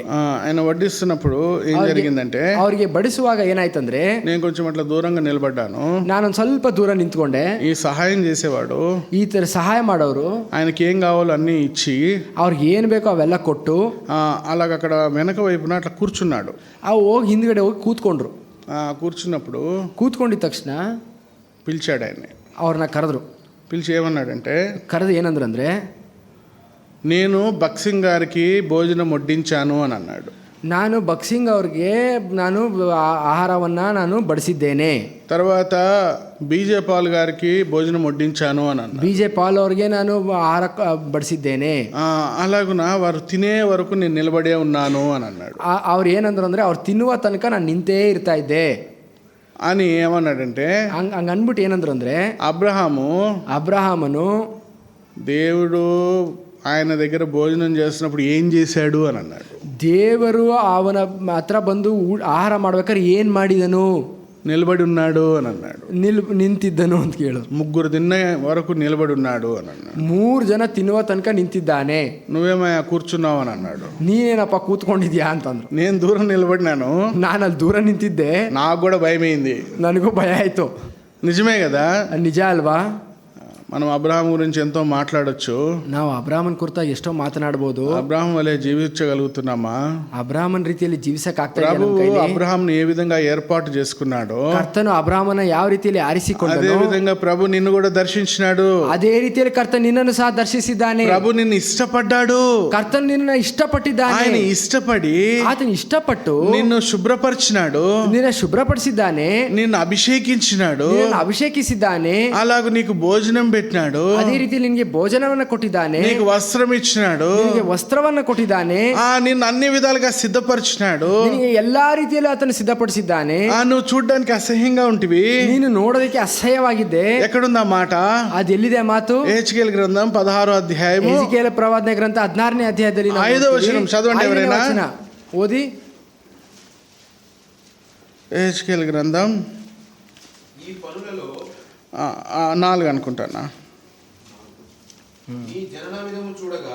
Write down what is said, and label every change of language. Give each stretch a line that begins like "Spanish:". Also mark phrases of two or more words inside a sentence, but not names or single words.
Telugu: ఆయన వడ్డిస్తున్నప్పుడు ఏం జరిగిందంటే
Kannada: ಅವರಿಗೆ ಬಡಿಸುವಾಗ ಏನಾಯ್ತಂದ್ರೆ
Telugu: నేను కొంచెం అట్లా దూరంగా నిలబడ్డాను.
Kannada: ನಾನೊಂದು ಸ್ವಲ್ಪ ದೂರ ನಿಂತ್ಕೊಂಡೆ.
Telugu: ఈ సహాయం చేసేవాడు
Kannada: ಈ ತರ ಸಹಾಯ ಮಾಡೋರು
Telugu: ఆయనకి ఏం కావాలో అన్ని ఇచ్చి
Kannada: ಅವ್ರಿಗೆ ಏನ್ ಬೇಕೋ ಅವೆಲ್ಲ ಕೊಟ್ಟು
Telugu: అలాగ అక్కడ వెనక వైపున అట్లా కూర్చున్నాడు.
Kannada: ಹೋಗಿ ಹಿಂದ್ಗಡೆ ಹೋಗಿ ಕೂತ್ಕೊಂಡ್ರು.
Telugu: కూర్చున్నప్పుడు
Kannada: ಕೂತ್ಕೊಂಡಿದ ತಕ್ಷಣ
Telugu: పిలిచాడు ఆయన్ని.
Kannada: ಅವ್ರನ್ನ ಕರೆದ್ರು.
Telugu: పిలిచి ఏమన్నాడంటే
Kannada: ಕರೆದು ಏನಂದ್ರೆ
Telugu: నేను బక్సింగ్ గారికి భోజనం వడ్డించాను అని అన్నాడు.
Kannada: ನಾನು ಬಕ್ಸಿಂಗ್ ಅವ್ರಿಗೆ ನಾನು ಆಹಾರವನ್ನ ನಾನು ಬಡಿಸಿದ್ದೇನೆ.
Telugu: తర్వాత బీజే పాల్ గారికి భోజనం వడ్డించాను అని అన్నాడు.
Kannada: బీజే పాల్ ಅವ್ರಿಗೆ ನಾನು ಆಹಾರ ಬಡಿಸಿದ್ದೇನೆ.
Telugu: అలాగున వారు తినే వరకు నేను నిలబడే ఉన్నాను అని అన్నాడు.
Kannada: ಅವ್ರು ಏನಂದ್ರು ಅಂದ್ರೆ ಅವ್ರು ತಿನ್ನುವ ತನಕ ನಾನು ನಿಂತೇ ಇರ್ತಾ ಇದ್ದೆ
Telugu: అని ఏమన్నాడంటే
Kannada: ಹಂಗ ಅನ್ಬಿಟ್ಟು ಏನಂದ್ರು ಅಂದ್ರೆ ಅಬ್ರಹಾಮನು
Telugu: దేవుడు ఆయన దగ్గర భోజనం చేస్తున్నప్పుడు ఏం చేశాడు అని అన్నాడు.
Kannada: ದೇವರು ಅವನ ಹತ್ರ ಬಂದು ಆಹಾರ ಮಾಡ್ಬೇಕಾದ್ರೆ ಏನ್ ಮಾಡಿದನು?
Telugu: నిలబడి ఉన్నాడు అని అన్నాడు.
Kannada: ನಿಂತಿದ್ದನು ಅಂತ ಕೇಳು.
Telugu: 3 తినే వరకు నిలబడి ఉన్నాడు అని అన్నాడు.
Kannada: 3 ಜನ ತಿನ್ನುವ ತನಕ ನಿಂತಿದ್ದಾನೆ.
Telugu: నువ్వేమయ్యా కూర్చున్నావు అని అన్నాడు.
Kannada: ನೀನೇನಪ್ಪ ಕೂತ್ಕೊಂಡಿದ್ಯಾ ಅಂತಂದ್ರು.
Telugu: నేను దూరం నిలబడినాను.
Kannada: ನಾನು ಅಲ್ಲಿ ದೂರ ನಿಂತಿದ್ದೆ.
Telugu: నాకు కూడా భయమైంది.
Kannada: ನನಗೂ ಭಯ ಆಯ್ತು.
Telugu: నిజమే కదా?
Kannada: ನಿಜ ಅಲ್ವಾ?
Telugu: మనం అబ్రహాం గురించి ఎంతో మాట్లాడొచ్చు.
Kannada: ನಾವು ಅಬ್ರಾಹ್ಮನ್ ಕುರಿತಾಗಿ ಎಷ್ಟೋ ಮಾತನಾಡಬಹುದು.
Telugu: అబ్రహాం వలె జీవించగలుగుతున్నామా?
Kannada: ಅಬ್ರಾಹ್ಮನ್ ರೀತಿಯಲ್ಲಿ ಜೀವಿಸಕ್ಕೆ ಆಗ್ತಾ
Telugu: ప్రభు అబ్రహాంని ఏ విధంగా ఏర్పాటు చేసుకున్నాడో
Kannada: ಕರ್ತನು ಅಬ್ರಾಹ್ಮನ ಯಾವ ರೀತಿಯಲ್ಲಿ ಆರಿಸಿಕೊಂಡನು
Telugu: అదే విధంగా ప్రభు నిన్ను కూడా దర్శించినాడు.
Kannada: ಅದೇ ರೀತಿಯಲ್ಲಿ ಕರ್ತನು ನಿನ್ನನ್ನು ಸಹ ದರ್ಶಿಸಿದ್ದಾನೆ.
Telugu: ప్రభు నిన్ను ఇష్టపడ్డాడు.
Kannada: ಕರ್ತನು ನಿನ್ನನ್ನು ಇಷ್ಟಪಟ್ಟಿದ್ದಾನೆ.
Telugu: ఆయన ఇష్టపడి
Kannada: ಆತನು ಇಷ್ಟಪಟ್ಟು
Telugu: నిన్ను శుభ్రపరిచినాడు.
Kannada: ನಿನ್ನ ಶುಭ್ರಪಡಿಸಿದ್ದಾನೆ.
Telugu: నిన్ను అభిషేకించినాడు.
Kannada: ನಿನ್ನನ್ನು ಅಭಿಷೇಕಿಸಿದ್ದಾನೆ.
Telugu: అలాగూ నీకు భోజనం పెట్టినాడు.
Kannada: ಅದೇ ರೀತಿ ನಿನಗೆ ಭೋಜನವನ್ನ ಕೊಟ್ಟಿದ್ದಾನೆ.
Telugu: నీకు వస్త్రం ఇచ్చినాడు.
Kannada: ನಿನಗೆ ವಸ್ತ್ರವನ್ನ ಕೊಟ್ಟಿದ್ದಾನೆ.
Telugu: నిన్ను అన్ని విధాలుగా సిద్ధపరిచినాడు.
Kannada: ನಿನಗೆ ಎಲ್ಲಾ ರೀತಿಯಲ್ಲೂ ಆತನು ಸಿದ್ಧಪಡಿಸಿದ್ದಾನೆ.
Telugu: నువ్వు చూడడానికి అసహ్యంగా ఉంటివి.
Kannada: ನೀನು ನೋಡೋದಕ್ಕೆ ಅಸಹ್ಯವಾಗಿದ್ದೆ.
Telugu: ఎక్కడుందా మాట?
Kannada: ಅದೆಲ್ಲಿದೆ ಮಾತು?
Telugu: యెహెజ్కేలు గ్రంథం 16వ అధ్యాయం యెహెజ్కేలు ప్రవచన గ్రంథ 16ನೇ అధ్యాయದಲ್ಲಿ 5వ వచనం చదవండి ఎవరైనా.
Kannada: ఓది
Telugu: యెహెజ్కేలు గ్రంథం 4 అనుకుంటానా. నీ జనన విధము చూడగా